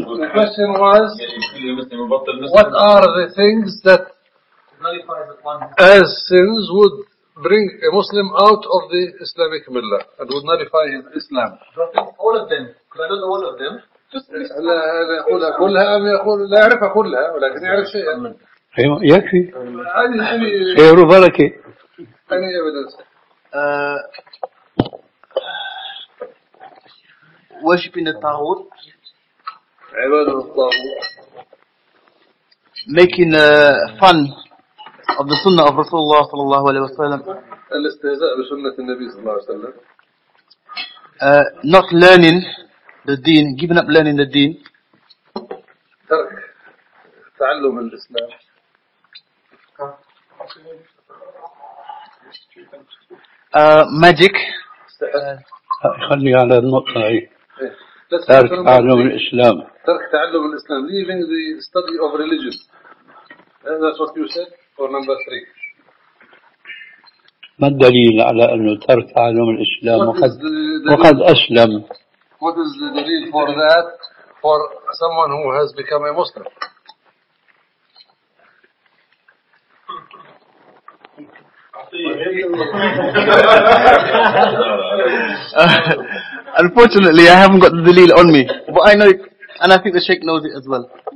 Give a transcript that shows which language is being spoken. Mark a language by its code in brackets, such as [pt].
[en] the question was what are the things that as sins would bring a Muslim out of the Islamic Milla and would nullify his Islam all of them because I don't know all of them [ar] لا أقولها كلها أم يقول لا أعرفها كلها ولكن يعرف شيئا يكفي خير وبركة [en] any evidence worshipping the Tawud. [ar] عبادة الطاغوت. [en] Making fun of the Sunnah of Rasulullah [ar] صلى الله عليه وسلم. الاستهزاء بسنة النبي صلى الله عليه وسلم. [en] Not learning the Deen, giving up learning the Deen. [ar] ترك تعلم الإسلام. [en] Magic. [ar] خلي على النقطة هاي. ترك تعلم الإسلام. ترك تعلم الإسلام. [en] Leaving the study of religion. That's what you said for number three. [ar] ما الدليل على أنه ترك تعلم الإسلام وقد أسلم؟ [en] What is the dalil for that for someone who has become a Muslim? Unfortunately, I haven't got the dalil on me, but I know it, and I think the Sheikh knows it as well.